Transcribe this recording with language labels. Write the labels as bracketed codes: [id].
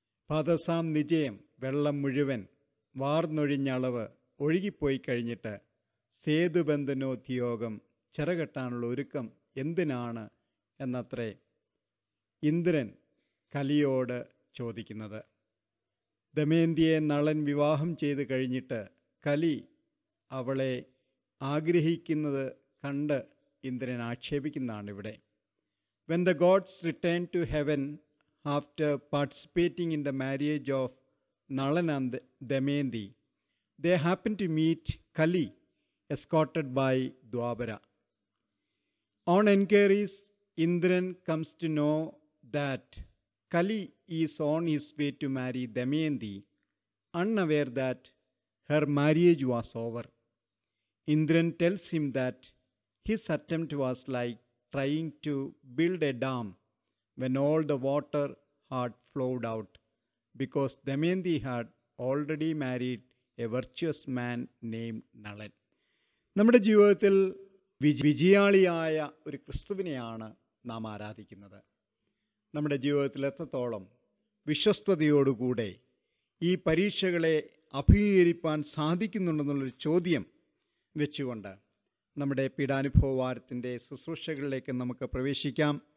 [ml] പാദസാം നിജയം വെള്ളം മുഴുവൻ, വാർന്നൊഴിഞ്ഞളവ് ഒഴുകിപ്പോയി കഴിഞ്ഞിട്ട് സേതുബന്ധനോദ്യോഗം ചിറകെട്ടാനുള്ള ഒരുക്കം എന്തിനാണ് എന്നത്രേ ഇന്ദ്രൻ കലിയോട് ചോദിക്കുന്നത്. ദമയന്തിയെ നളൻ വിവാഹം ചെയ്ത് കഴിഞ്ഞിട്ട് കലി അവളെ ആഗ്രഹിക്കുന്നത് കണ്ട് ഇന്ദ്രൻ ആക്ഷേപിക്കുന്നതാണ് ഇവിടെ. [en] When the gods returned to heaven after participating in the marriage of Nalan and Damayanti, they happened to meet Kali, escorted by Dwapara. On enquiries, Indran comes to know that Kali is on his way to marry Damayanti, unaware that her marriage was over. Indran tells him that his attempt was like trying to build a dam when all the water had flowed out, because Damayanti had already married a virtuous man named Nalan. [ml] നമ്മുടെ ജീവിതത്തിൽ വിജയാളിയായ ഒരു ക്രിസ്തുവിനെയാണ് നാം ആരാധിക്കുന്നത്. നമ്മുടെ ജീവിതത്തിൽ എത്രത്തോളം വിശ്വസ്തയോടുകൂടെ ഈ പരീക്ഷകളെ അഭിമുഖീകരിക്കാൻ സാധിക്കുന്നുണ്ടെന്നുള്ളൊരു ചോദ്യം വെച്ചുകൊണ്ട് നമ്മുടെ പീഡാനുഭവവാരത്തിൻ്റെ ശുശ്രൂഷകളിലേക്ക് നമുക്ക് പ്രവേശിക്കാം.